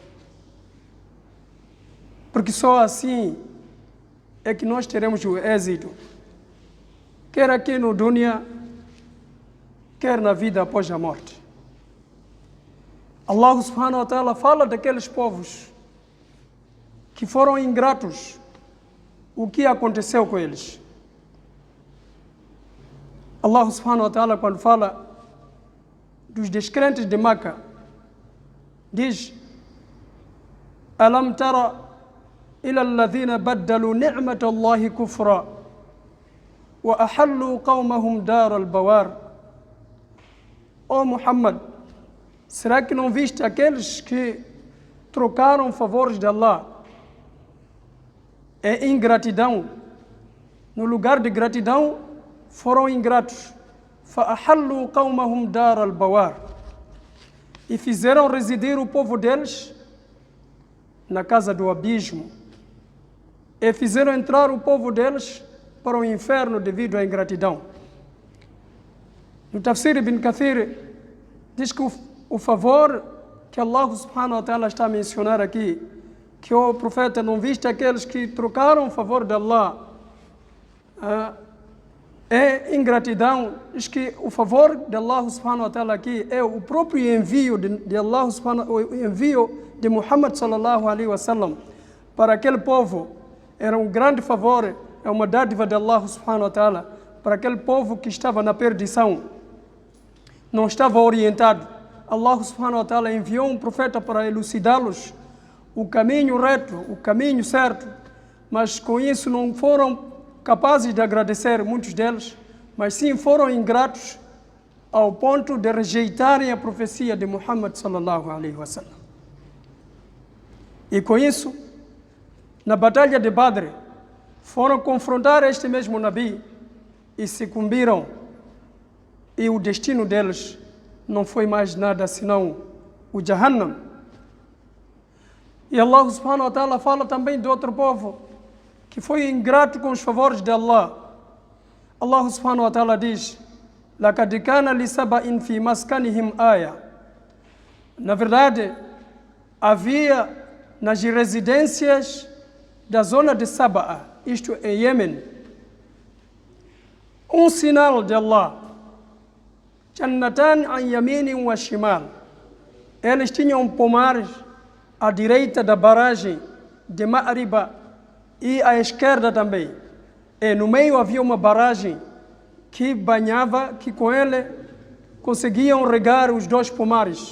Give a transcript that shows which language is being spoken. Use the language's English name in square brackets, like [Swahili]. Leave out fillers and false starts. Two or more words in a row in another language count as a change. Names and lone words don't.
[Portuguese] Porque só assim é que nós teremos o êxito, quer aqui no dunya, quer na vida após a morte. [Arabic] الله سبحانه وتعالى [Portuguese] fala daqueles povos que foram ingratos. O que aconteceu com eles? [Arabic] الله سبحانه وتعالى, [Portuguese] quando fala dos descrentes de Meca, diz: [Arabic] ألم تر إلى الذين بدلوا نعمة الله كفرا وأحلوا قومهم دار البوار. [Portuguese] Ó Muhammad, será que não viste aqueles que trocaram favores de Allah em ingratidão? No lugar de gratidão, foram ingratos. [Arabic] فَأَحَلُّوا قَوْمَهُمْ دَارَ الْبَوَارِ, [Portuguese] e fizeram residir o povo deles na casa do abismo, e fizeram entrar o povo deles para o inferno devido à ingratidão. No Tafsir Ibn Kathir diz que o favor que [Arabic] الله سبحانه وتعالى [Portuguese] está a mencionar aqui, que o profeta, não viste aqueles que trocaram o favor de Allah é ingratidão. Diz que o favor de [Arabic] الله سبحانه وتعالى [Portuguese] aqui é o próprio envio de Allah o envio de Muhammad [Arabic] صلى الله عليه وسلم [Portuguese] para aquele povo. Era um grande favor, é uma dádiva de [Arabic] الله سبحانه وتعالى [Portuguese] para aquele povo que estava na perdição, não estava orientado. [Arabic] الله سبحانه وتعالى [Portuguese] enviou um profeta para elucidá-los o caminho reto, o caminho certo, mas com isso não foram capazes de agradecer, muitos deles, mas sim foram ingratos ao ponto de rejeitarem a profecia de Muhammad [Arabic] صلى الله عليه وسلم. [Portuguese] E com isso, na batalha de Badr, foram confrontar este mesmo Nabi e sucumbiram, e o destino deles não foi mais nada senão o Jahannam. E [Arabic] الله سبحانه وتعالى [Portuguese] fala também de outro povo que foi ingrato com os favores de Allah. [Arabic] الله سبحانه وتعالى diz: لَقَدْ كَانَ لِسَبَإٍ فِي مَسْكَنِهِمْ آيَةٌ. [Portuguese] Na verdade, havia nas residências da zona de Sabá, isto é Iêmen, um sinal de Allah. [Arabic] جنتان عن يمين وشمال. [Portuguese] Eles tinham pomares à direita da barragem de Ma'riba e à esquerda também. E no meio havia uma barragem que banhava, que com ele conseguiam regar os dois pomares.